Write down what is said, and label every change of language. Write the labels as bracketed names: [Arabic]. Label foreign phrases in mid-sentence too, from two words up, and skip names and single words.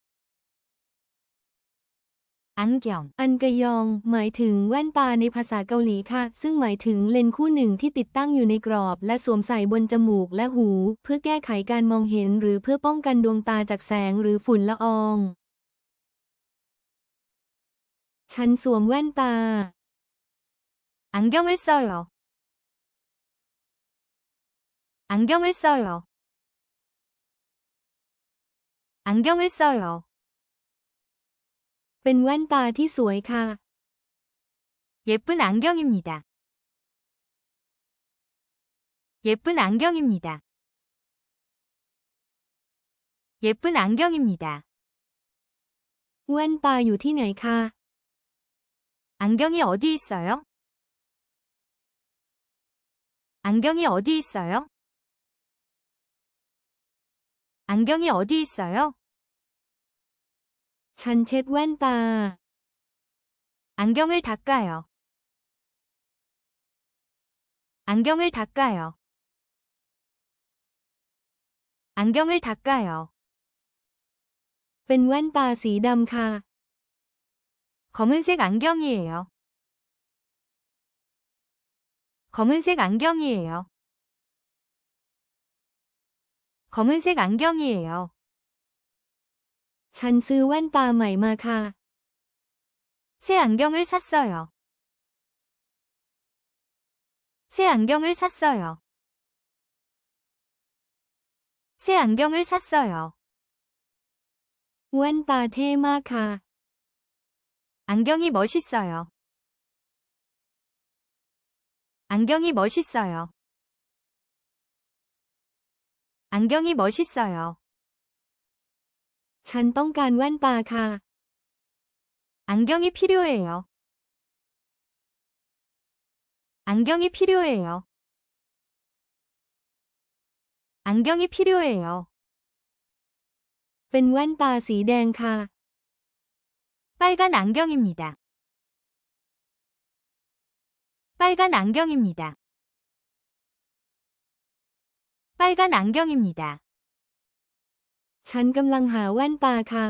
[Korean] 안경, [Thai] อันกยองหมายถึงแว่นตาในภาษาเกาหลีค่ะ ซึ่งหมายถึงเลนส์คู่หนึ่งที่ติดตั้งอยู่ในกรอบและสวมใส่บนจมูกและหู เพื่อแก้ไขการมองเห็นหรือเพื่อป้องกันดวงตาจากแสงหรือฝุ่นละออง ฉันสวมแว่นตา [Korean] 안경을 써요. 안경을 써요. 안경을 써요. [Thai] เป็นแว่นตาที่สวยค่ะ [Korean] 예쁜 안경입니다. 예쁜 안경입니다. 예쁜 안경입니다. [Thai] แว่นตาอยู่ที่ไหนคะ [Korean] 안경이 어디 있어요? 안경이 어디 있어요? 안경이 어디 있어요? [Thai] ฉันเช็ดแว่นตา [Korean] 안경을 닦아요. 안경을 닦아요. 안경을 닦아요. [Thai] เป็นแว่นตาสีดำค่ะ [Korean] 검은색 안경이에요. 검은색 안경이에요. 검은색 안경이에요. [Thai] ฉันซื้อแว่นตาใหม่มาค่ะ [Korean] 새 안경을 샀어요. 새 안경을 샀어요. 새 안경을 샀어요. [Thai] แว่นตาเท่มากค่ะ [Korean] 안경이 멋있어요. 안경이 멋있어요. 안경이 멋있어요. [Thai] ฉันต้องการแว่นตาค่ะ [Korean] 안경이 필요해요. 안경이 필요해요. 안경이 필요해요. [Thai] เป็นแว่นตาสีแดงค่ะ [Korean] 빨간 안경입니다. 빨간 안경입니다. 빨간 안경입니다. [Thai] ฉันกำลังหาแว่นตาค่ะ